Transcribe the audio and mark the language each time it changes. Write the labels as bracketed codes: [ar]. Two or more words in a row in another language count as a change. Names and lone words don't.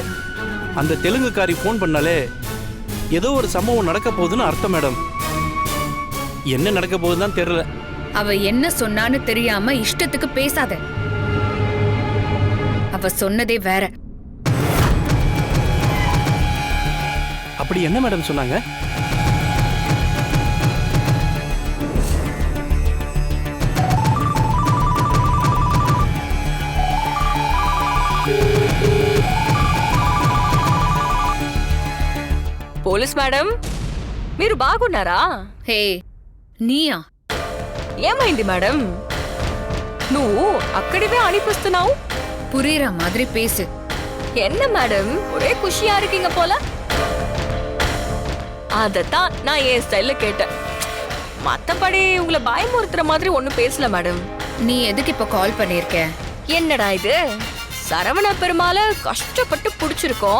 [ta] அந்த தெலுங்குக்காரி ஃபோன் பண்ணாலே ஏதோ ஒரு சம்பவம் நடக்க போகுதுன்னு அர்த்தம் மேடம். என்ன நடக்க போகுதுன்னு தெரியல. அவ என்ன சொன்னான்னு தெரியாம இஷ்டத்துக்கு பேசாத. அவ சொன்னதே வேற. அப்படி என்ன மேடம் சொன்னாங்க? [te] పోలీస్ మేడం, మీరు బాగున్నారా? హే, నీయా? ఏమైంది మేడం? నువ్వు అక్కడివే అనిపిస్తున్నావు. [ta] புரியுற மாதிரி பேசு. என்ன மேடம், ஒரே குஷியா இருக்கீங்க போல. அதத்தான் நான் என் ஸ்டைல்ல கேட்டேன். மத்தபடி உங்களை பயமுறுத்துற மாதிரி ஒண்ணும் பேசல மேடம். நீ எதுக்கு இப்ப கால் பண்ணிருக்க? என்னடா இது, சரவண பெருமாளை கஷ்டப்பட்டு புடிச்சிருக்கோம்.